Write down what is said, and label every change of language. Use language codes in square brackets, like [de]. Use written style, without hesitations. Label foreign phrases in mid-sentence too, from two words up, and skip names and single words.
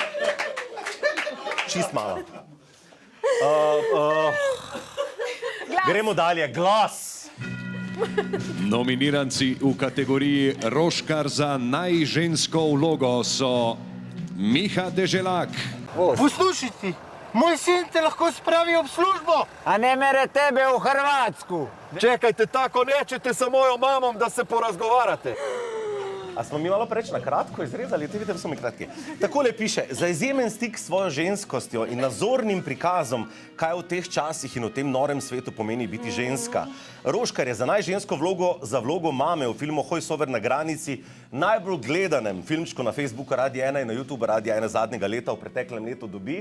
[sl] Čist malo. Gremo dalje. Glas. nominiranci v kategoriji Roškar za najžensko vlogo so Miha Deželak, Poslušajte, moj sin te lahko spravi ob službo. [hr] A ne mere tebe v Hrvatsku. Čekajte, tako nečete sa mojom mamom da se porazgovarate. [sl] A smo mi malo preč na kratko izrezali? Te vidite, da so mi kratki. Takole piše, za izjemen stik s svojo ženskostjo in nazornim prikazom, kaj v teh časih in v tem norem svetu pomeni biti ženska. Roškar je za najžensko vlogo, za vlogo mame v filmu Hojsover na granici, najbolj gledanem filmčku na Facebooku Radia 1 in na YouTube Radia 1 zadnjega leta v preteklem letu dobi.